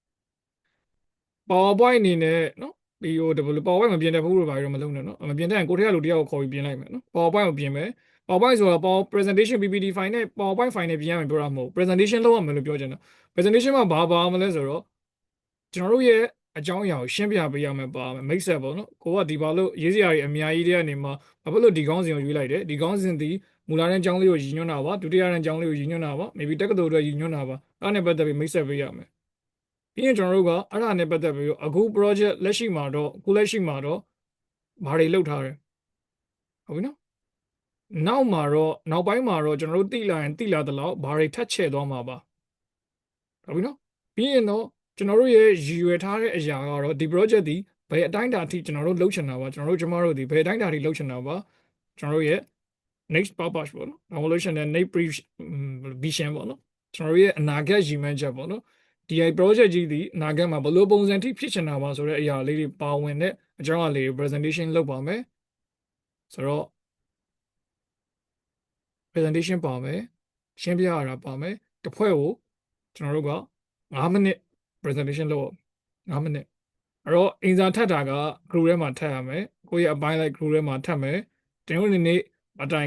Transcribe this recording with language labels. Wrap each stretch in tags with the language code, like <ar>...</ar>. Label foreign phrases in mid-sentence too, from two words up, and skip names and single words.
<my>PowerPoint အနေနဲ့နော်ဒီဟို PowerPoint မပြင်တဲ့ဘူးလို့ဘာလို့မလုပ်နဲ့နော်မပြင်တဲ့ရင်ကိုယ့်ထက်လူတယောက်ကိုခေါ်ပြီးပြင်လိုက်မယ်နော် PowerPoint ကိုပြင်မယ် PowerPoint ဆိုတာ</my> <en>Power presentation PPT file</en> <my>နဲ့ PowerPoint file နဲ့ပြင်ရမယ်ပြောတာမဟုတ် presentation လုပ်ရမယ်လို့ပြောချင်တာ presentation မှာဘာမလဲဆိုတော့ကျွန်တော်တို့ရဲ့အကြောင်းအရာကိုရှင်း ပြပေးရမယ်ပါမယ်</my> <en>make sense</en> <my>ပေါ့နော်ကိုကဒီဘာလို့ရေးစရာတွေအများကြီးတွေကနေမှာဘာဖြစ်လို့ဒီကောင်းစဉ်ကိုရွေးလိုက်တယ်ဒီကောင်းစဉ်ဒီမူလာတဲ့အကြောင်းလေးကိုရည်ညွှန်းတာပါဒုတိယတဲ့အကြောင်းလေးကိုရည်ညွှန်းတာပါ maybe တက္ကသိုလ် အတွက်ရည်ညွှန်းတာပါအဲ့ဒါနဲ့ပတ်သက်ပြီး</my> <en>make sense</en> <my>ပေးရမယ်ပြီးရင်ကျွန်တော်တို့ကအဲ့ဒါနဲ့ပတ်သက်ပြီးအခု project လက်ရှိမှာတော့ဘာတွေလုပ်ထားတယ်ဟုတ်ပြီနော်နောက် မှာတော့နောက်ပိုင်းမှာတော့ကျွန်တော်တို့တိလာရင်တိလာသလောက်ဘာတွေထပ်ချဲ့သွားမှာပါဟုတ်ပြီနော်ပြီးရင်တော့ကျွန်တော်တို့ရဲ့ရည်ရွယ်ထားတဲ့အရာကတော့ဒီ project ဒီဘယ်အတိုင်းအတာအထိကျွန်တော်တို့လုပ်ချင်တာပါကျွန်တော်တို့ကျမတို့ဒီဘယ်အတိုင်းအတာအထိလုပ်ချင်တာပါကျွန်တော်တို့ရဲ့</my> <en>next purpose</en> <my>ပေါ့နော် evolution နဲ့</my> <en>next vision</en> <my>ပေါ့နော်ကျွန်တော်တို့ရဲ့အနာဂတ်ရည်မှန်းချက်ပေါ့နော်ဒီ project ကြီးဒီအနာဂတ်မှာဘယ်လိုပုံစံထိဖြစ်ချင်တာပါဆိုတဲ့အရာလေးတွေပါဝင်တဲ့အကြောင်းအရာလေး presentation လုပ်ပါမယ်ဆိုတော့ presentation ပါမယ်ရှင်းပြရတာပါမယ်တစ်ဖွဲ့ကိုကျွန်တော်တို့က9မိနစ် presentation လုပ်9မိနစ်အဲ့တော့အင်စာထပ်တာက group ထဲမှာထပ်ရမယ်ကိုယ့်ရဲ့အပိုင်းလိုက် group ထဲမှာထပ်မယ်တင်ဝင်နေ့မတိုင်</my>